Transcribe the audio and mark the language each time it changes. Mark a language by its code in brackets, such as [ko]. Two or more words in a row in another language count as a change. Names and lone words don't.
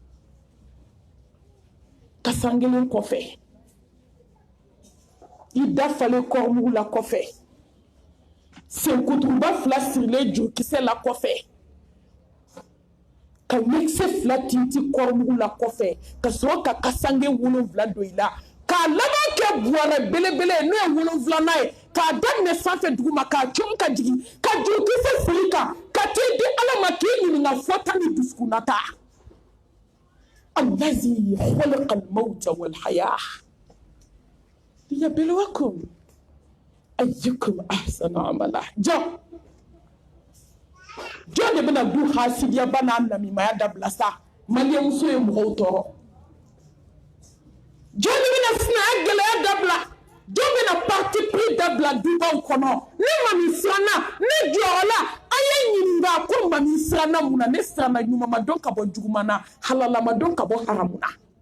[bm] kasan kelen kɔfɛ i dafalen kɔrɔmugu la kɔfɛ senkuturuba 2 sirilen jurukisɛ la kɔfɛ ka ɲɛkisɛ 2 tinti kɔrɔmugu la kɔfɛ ka sɔrɔ ka kasange 7 don i la k'a laban kɛ buwarɛ belebele n'o ye 7nan ye k'a daminɛ sanfɛ duguma k'a cɔn ka jigin ka jurukisɛ siri kan ka t'i di ala ma k'i ɲininka fɔta ni dusukunnata [ar] الذي خلق الموت والحياة ليبلوكم أيكم أحسن عملا [bm] jɔn de bɛna du hasidiyaba n'a namimaya dabila sa maliyɛnmuso ye mɔgɔw tɔɔrɔ jɔn de bɛna sinaya gɛlɛya dabila jɔn bɛna [fr] parti pris [bm] dabila dubaw kɔnɔ ne mami siranna ne jɔyɔrɔ la a ye ɲininka ko mami siranna mun na ne siranna ɲuman ma dɔn ka bɔ juguman na halala ma dɔn ka bɔ haramu na